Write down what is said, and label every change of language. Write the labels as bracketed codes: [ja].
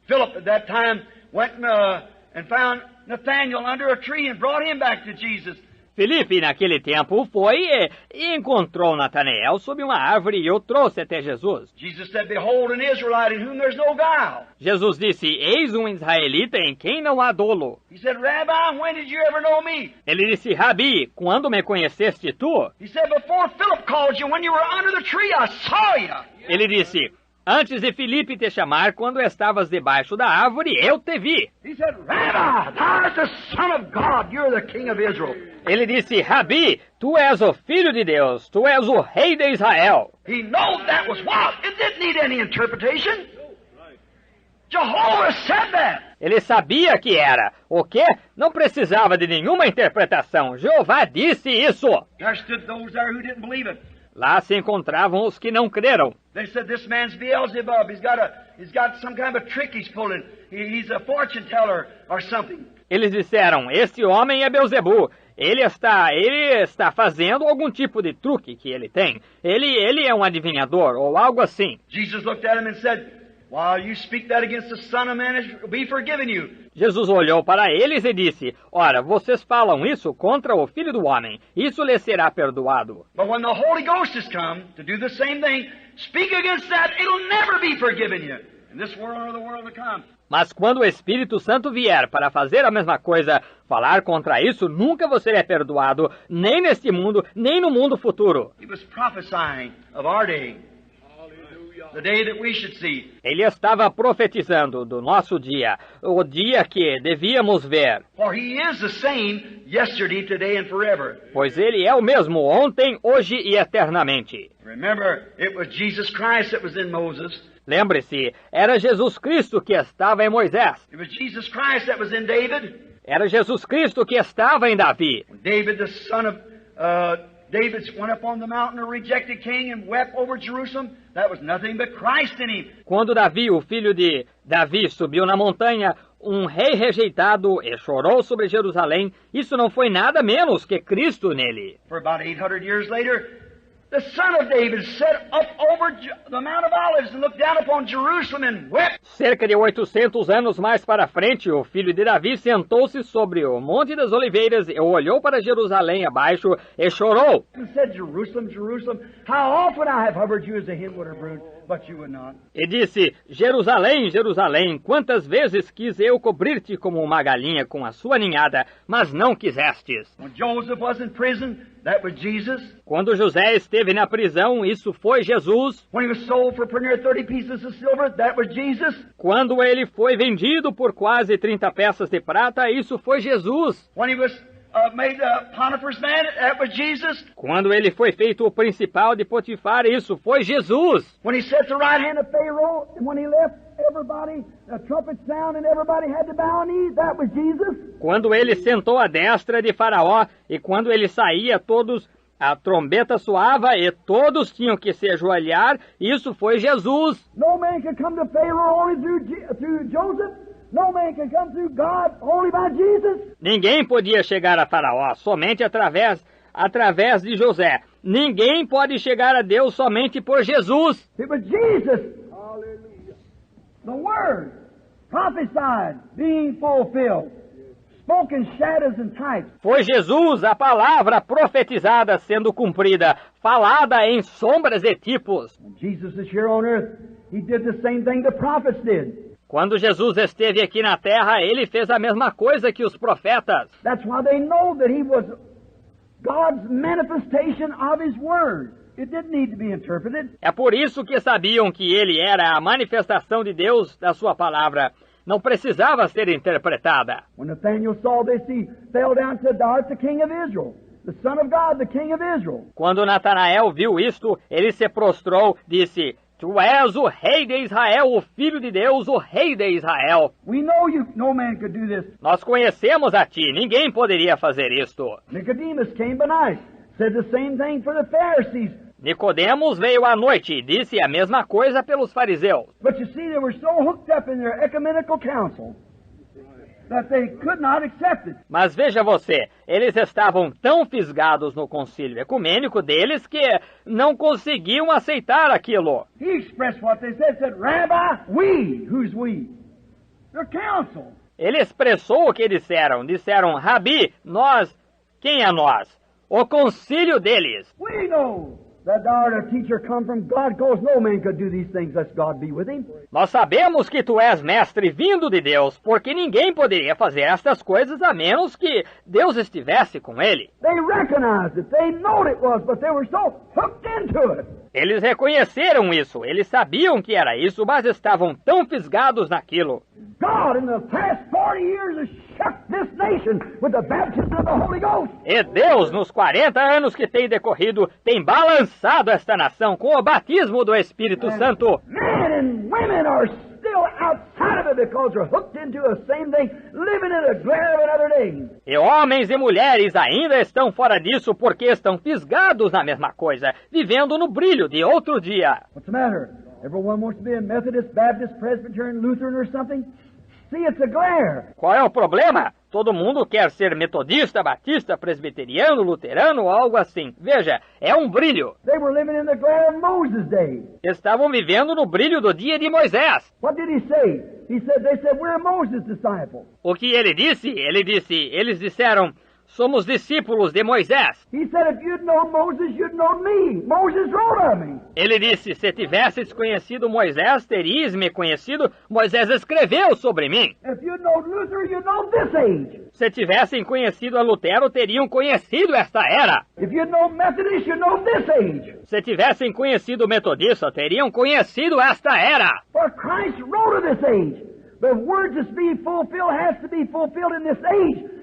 [en] Philip at that time went and found Nathanael under a tree and brought him back to Jesus. [pt] Filipe, naquele tempo, foi e encontrou Natanael sob uma árvore e o trouxe até Jesus. [en] Jesus said, behold, an Israelite in whom there's no guile. [pt] Jesus disse, eis um israelita em quem não há dolo. [en] He said, Rabbi, when did you ever know me? [pt] Ele disse, Rabi, quando me conheceste tu? [en] He said, before Philip called you, when you were under the tree, I saw you. [pt] Ele disse, antes de Filipe te chamar, quando estavas debaixo da árvore, eu te vi. [en] He said, Rabbi, thou art the Son of God, you're the King of Israel. [pt] Ele disse, Rabi, tu és o Filho de Deus, tu és o Rei de Israel. [en] He knew that was what? It didn't need any interpretation. Jehovah said that. [pt] Ele sabia que era. O quê? Não precisava de nenhuma interpretação. Jeová disse isso. [en] There stood those there who didn't believe it. [pt] Lá se encontravam os que não creram. [en] They said, this man's Beelzebub. He's got some kind of a trick he's pulling. He's a fortune teller or something. [pt] Eles disseram, este homem é Beelzebu. Ele está fazendo algum tipo de truque que ele tem. Ele é um adivinhador ou algo assim. [en] Jesus looked at him and said, while you speak that against the Son of Man, it will be forgiven you. [pt] Jesus olhou para eles e disse, ora, vocês falam isso contra o Filho do Homem. Isso lhe será perdoado. [en] But when the Holy Ghost has come to do the same thing, speak against that, it'll never be forgiven you. In this world or the world to come. [pt] Mas quando o Espírito Santo vier para fazer a mesma coisa, falar contra isso, nunca você é perdoado, nem neste mundo, nem no mundo futuro. [en] He was prophesying of our day, the day that we should see. [pt] Ele estava profetizando do nosso dia, o dia que devíamos ver. [en] For he is the same yesterday, today, and forever. [pt] Pois ele é o mesmo ontem, hoje e eternamente. [en] Remember, it was Jesus Christ that was in Moses. [pt] Lembre-se, era Jesus Cristo que estava em Moisés. [en] It was Jesus Christ that was in David. [pt] Era Jesus Cristo que estava em Davi. [en] David, the son of David, went up on the mountain, a rejected king, and wept over Jerusalem. That was nothing but Christ in him. [pt] Quando Davi, o filho de Davi, subiu na montanha, um rei rejeitado, e chorou sobre Jerusalém, isso não foi nada menos que Cristo nele. [en] For about 800 years later, the son of David sat up over the Mount of Olives and looked down upon Jerusalem and wept. [pt] Cerca de 800 anos mais para frente, o filho de Davi sentou-se sobre o Monte das Oliveiras e olhou para Jerusalém abaixo e chorou. [en] And said, Jerusalem, Jerusalem, how often I have hovered you as a hen would have brood, but you would not. [pt] E disse, Jerusalém, Jerusalém, quantas vezes quis eu cobrir-te como uma galinha com a sua ninhada, mas não quisestes. [en] When Joseph was in prison, that was Jesus. [pt] Quando José esteve na prisão, isso foi Jesus. [en] When he was sold for pretty near 30 pieces of silver, that was Jesus. [pt] Quando ele foi vendido por quase 30 peças de prata, isso foi Jesus. [en] When he was made Potiphar's man, that was Jesus. [pt] Quando ele foi feito o principal de Potifar, isso foi Jesus. [en] When he sat at the right hand of Pharaoh, and when he left, everybody, a trumpet sound and everybody had to bow a knee, that was Jesus. [pt] Quando ele sentou à destra de Faraó e quando ele saía, a trombeta soava e todos tinham que se ajoelhar, isso foi Jesus. [en] No man could come to Pharaoh only through Joseph. No man can come through God only by Jesus. [pt] Ninguém podia chegar a Faraó somente através de José. Ninguém pode chegar a Deus somente por Jesus. [en] It was Jesus. Hallelujah. The Word prophesied being fulfilled. Spoken shadows and types. [pt] Foi Jesus, a palavra profetizada sendo cumprida, falada em sombras e tipos. [en] Jesus is here on earth. He did the same thing the prophets did. [pt] Quando Jesus esteve aqui na terra, ele fez a mesma coisa que os profetas. [en] That's why they know that he was God's manifestation of his word. It didn't need to be interpreted. [pt] É por isso que sabiam que ele era a manifestação de Deus da sua palavra. Não precisava ser interpretada. [en] When Nathanael saw this, he fell down to Dart, the king of Israel, the son of God, the king of Israel. [pt] Quando Natanael viu isto, ele se prostrou, disse: Tu és o rei de Israel, o filho de Deus, o rei de Israel. [en] We know you, no man could do this. [pt] Nós conhecemos a ti, ninguém poderia fazer isto. [en] Nicodemus came by night, said the same thing for the Pharisees. [pt] Nicodemos veio à noite e disse a mesma coisa pelos fariseus. [en] But you see, they were so hooked up in their ecumenical council that they could not accept it. [pt] Mas veja você, eles estavam tão fisgados no concílio ecumênico deles que não conseguiam aceitar aquilo. [en] He expressed what they said, Rabbi, we, who's we? Their council. [pt] Ele expressou o que disseram. Disseram, Rabi, nós, quem é nós? O concílio deles. [en] We know that thou art a teacher come from God, because no man could do these things lest God be with him. [pt] Nós sabemos que tu és mestre vindo de Deus, porque ninguém poderia fazer estas coisas a menos que Deus estivesse com ele. [en] They recognized it, they knowed it was, but they were so hooked into it. [pt] Eles reconheceram isso, eles sabiam que era isso, mas estavam tão fisgados naquilo. [en] God in the past 40 years has shook this nation with the baptism of the Holy Ghost. [pt] E Deus, nos 40 anos que tem decorrido, tem balançado esta nação com o batismo do Espírito Santo. [en] Men and women are still outside of it because they're hooked into the same thing, living in the glare of another day. [pt] E homens e mulheres ainda estão fora disso porque estão fisgados na mesma coisa, vivendo no brilho de outro dia. [en] What's the matter? Everyone wants to be a Methodist, Baptist, Presbyterian, Lutheran or something? See, it's a glare. [pt] Qual é o problema? Todo mundo quer ser metodista, batista, presbiteriano, luterano ou algo assim. Veja, é um brilho. [en] They were living in the glare of Moses' day. [pt] Estavam vivendo no brilho do dia de Moisés. [en] What did he say? They said, we're Moses' disciples. [pt] O que ele disse? Eles disseram, somos discípulos de Moisés. [en] He said, if you'd known Moses, you'd known me. Moses wrote of me. [pt] Ele disse, se tivesses conhecido Moisés, terias me conhecido. Moisés escreveu sobre mim. [en] If you'd known Luther, you'd known this age. [pt] Se tivessem conhecido a Lutero, teriam conhecido esta era. [en] If you'd known Methodist, you'd known this age. [pt] Se tivessem conhecido Metodista, teriam conhecido esta era. [en] For Christ wrote of this age. The word that's being fulfilled has to be fulfilled in this age.